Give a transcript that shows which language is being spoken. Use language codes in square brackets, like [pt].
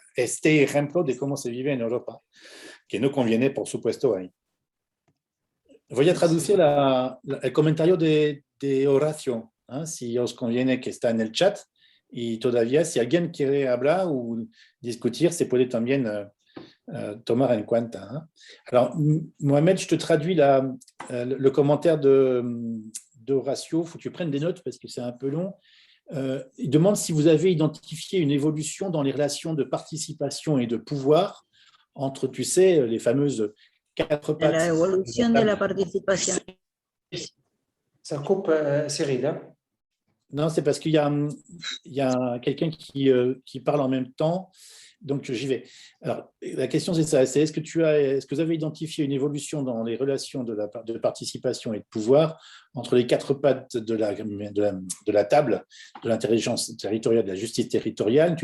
[es] Este ejemplo de cómo se vive en Europa, que no conviene, por supuesto, ahí. Voy a traducir el comentario de Horacio, si os conviene, que está en el chat, y todavía si alguien quiere hablar o discutir, se puede también tomar en cuenta. [fr] Alors, Mohamed, je te traduis le commentaire d'Horacio. Il faut que tu prennes des notes parce que c'est un peu long. Il demande si vous avez identifié une évolution dans les relations de participation et de pouvoir entre, tu sais, les fameuses 4 pattes. [es] La evolución de la participación. [fr] Ça coupe, Cyril. Hein? Non, c'est parce qu'il y a quelqu'un qui parle en même temps. Donc, j'y vais. Alors, la question, c'est ça. C'est est-ce que vous avez identifié une évolution dans les relations de participation et de pouvoir entre les 4 pattes de la table de l'intelligence territoriale, de la justice territoriale?